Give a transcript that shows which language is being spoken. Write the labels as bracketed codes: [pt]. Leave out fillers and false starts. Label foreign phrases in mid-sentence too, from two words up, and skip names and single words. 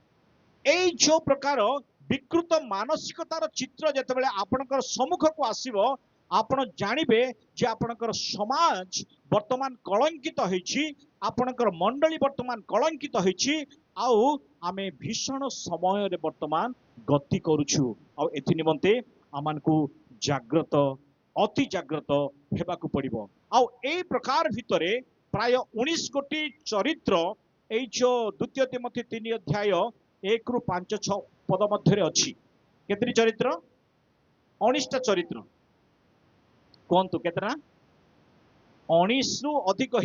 [or] ଏଇ ଯେଉଁ ପ୍ରକାର ବିକୃତ ମାନସିକତାର ଚିତ୍ର ଯେତେବେଳେ ଆପଣଙ୍କର ସମ୍ମୁଖ କୁ ଆସିବ ଆପଣ ଜାଣିବେ ଯେ ଆପଣଙ୍କର ସମାଜ ବର୍ତ୍ତମାନ କଳଙ୍କିତ ହୋଇଛି, ଆପଣଙ୍କର ମଣ୍ଡଳୀ ବର୍ତ୍ତମାନ କଳଙ୍କିତ ହୋଇଛି ଆଉ ଆମେ ଭୀଷଣ ସମୟ ରେ ବର୍ତ୍ତମାନ ଗତି କରୁଛୁ ଆଉ ଏଥି ନିମନ୍ତେ ଆମମାନଙ୍କୁ ଜାଗ୍ରତ ଅତି ଜାଗ୍ରତ ହେବାକୁ ପଡ଼ିବ ଆଉ ଏଇ ପ୍ରକାର ଭିତରେ ପ୍ରାୟ 19 କୋଟି ଚରିତ୍ର ଏଇ ଯେଉଁ ଦ୍ୱିତୀୟ ତିମୋଥି 3 ଅଧ୍ୟାୟ 1 ରୁ 5 6 ପଦ ମଧ୍ୟରେ ଅଛି କେତୋଟି ଚରିତ୍ର 19 ଟା ଚରିତ୍ର କେଉଁଟି କେତେ 19 ରୁ ଅଧିକ ହିଁ